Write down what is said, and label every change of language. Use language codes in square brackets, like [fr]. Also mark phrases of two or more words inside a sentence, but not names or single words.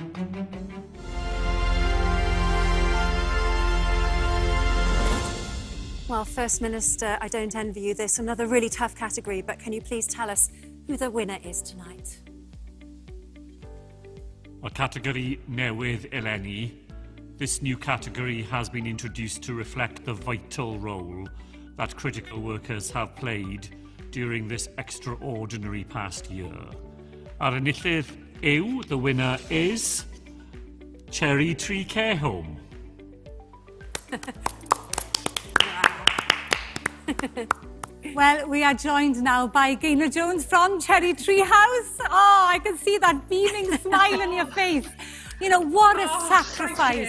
[en] Well, First Minister, I don't envy you this. Another really tough category, but can you please tell us who the winner is tonight? [cy] Well, category newydd eleni. [en] This new category has been introduced to reflect the vital role that critical workers have played during this extraordinary past year. [cy] Ar enillydd yw, [en] the winner is Cherry Tree Care Home. Well, we are joined now by Gaynor Jones from Cherry Tree House. Oh, I can see that beaming smile on your face. You know, what a sacrifice.